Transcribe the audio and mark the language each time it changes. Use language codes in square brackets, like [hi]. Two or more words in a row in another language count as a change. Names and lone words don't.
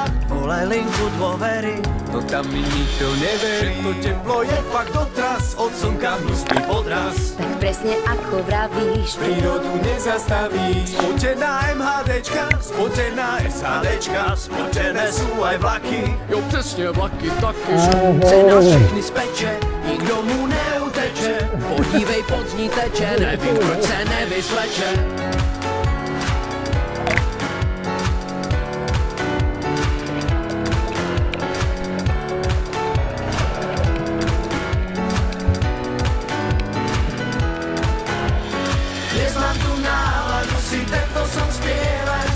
[sk] Volaj linku dôvery, no tam mi nikto neverí. To teplo je fakt dotraz, od slnka hnusný podraz. Tak presne ako vravíš, Prírodu nezastavíš. Spotená MHDčka, spotená SHDčka, spotené sú aj vlaky. [cs] Jo, přesně vlaky taky. Chce nás všechny speče, nikdo mu neuteče. Podívej, pod z ní teče, nevím, proč se nevysleče. [sk] Dnes mám tu náladu si tento som spievať.